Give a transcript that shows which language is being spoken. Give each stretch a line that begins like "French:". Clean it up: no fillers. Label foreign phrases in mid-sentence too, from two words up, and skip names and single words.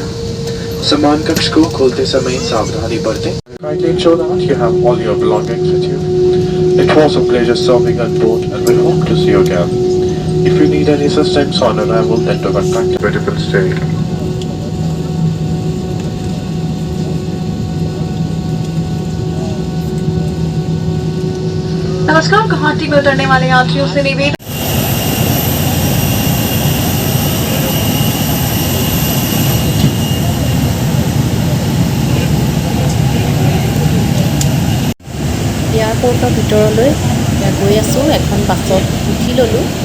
Hindi: सामान कक्ष को खोलते समय सावधानी बरतें।
English: Kindly ensure that you have all your belongings with you. It was a pleasure serving on board and we hope to see you again. If you need any assistance on arrival, then do contact a beautiful stay.
Hindi: नमस्कार, गुवाहाटी में उतरने वाले यात्रियों से निवेदन।
Assamese: এয়াৰপৰ্টৰ ভিতৰলৈ গৈ আছোঁ। এখন বাছত উঠি ল'লোঁ।